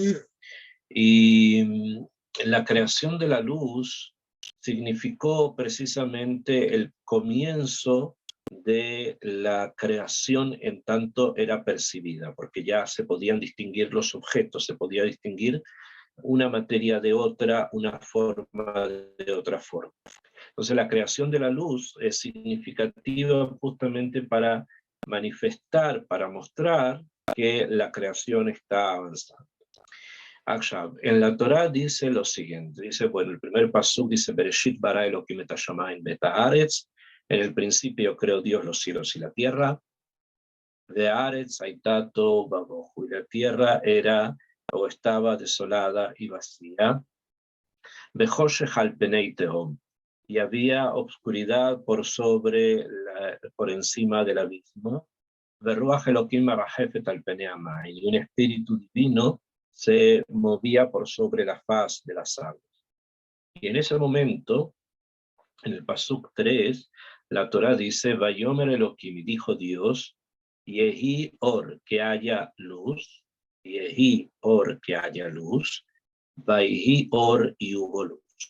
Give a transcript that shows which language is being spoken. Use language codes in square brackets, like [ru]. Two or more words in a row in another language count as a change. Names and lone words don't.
[es] Y la creación de la luz significó precisamente el comienzo de la creación en tanto era percibida, porque ya se podían distinguir los objetos, se podía distinguir una materia de otra, una forma de otra forma. Entonces la creación de la luz es significativa justamente para manifestar, para mostrar que la creación está avanzando. En la Torá dice lo siguiente, dice, bueno, el primer pasuk dice, [he] בראשית ברא אלוהים את השמים ואת הארץ, [es] en el principio creó Dios los cielos y la tierra, [he] והארץ הייתה תוהו ובוהו, [es] y la tierra era o estaba desolada y vacía, [he] וחושך על פני תהום, [es] y había obscuridad por encima del abismo, [he] ורוח אלוהים מרחפת על פני המים, [es] y un espíritu divino se movía por sobre la faz de las aguas. Y en ese momento, en el pasuk 3, la Torá dice, [he] ויאמר אלוהים, [es] dijo Dios, [he] יהי אור, [es] que haya luz, [he] יהי אור, [es] que haya luz, [he] ויהי אור, [es] y hubo luz.